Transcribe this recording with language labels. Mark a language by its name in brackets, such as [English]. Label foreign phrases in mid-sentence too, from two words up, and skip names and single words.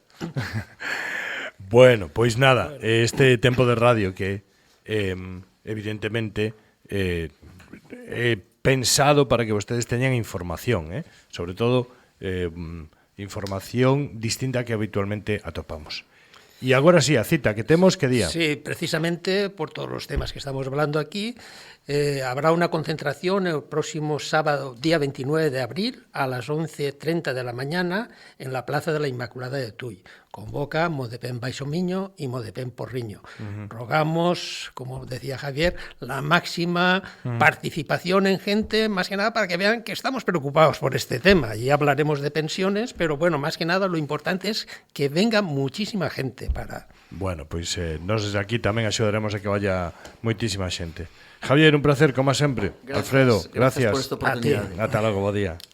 [Galician] Bueno, pois nada, este tempo de radio que evidentemente pensado para que vostedes teñan información, sobre todo información distinta que habitualmente atopamos. E agora sí, a cita que temos, que día? [Spanish] Sí, precisamente por [Galician] todos os temas [Spanish] que estamos hablando aquí, habrá una concentración el próximo sábado, día 29 de abril, a las 11:30 de la mañana, en la Plaza de la Inmaculada de Tui. Convoca Modepén Baixo Miño y Modepén Porriño. Rogamos, como decía Javier, la máxima participación en gente, más que nada para que vean que estamos preocupados por este tema. Y hablaremos de pensiones, pero bueno, más que nada lo importante es que venga muchísima gente para... [Galician] Bueno, pois nós desde aquí tamén axudaremos a que vaya moitísima xente. Javier, un placer, como sempre. [Spanish] Gracias, Alfredo, gracias. [Galician] Por esta oportunidade. Ata logo, bo día.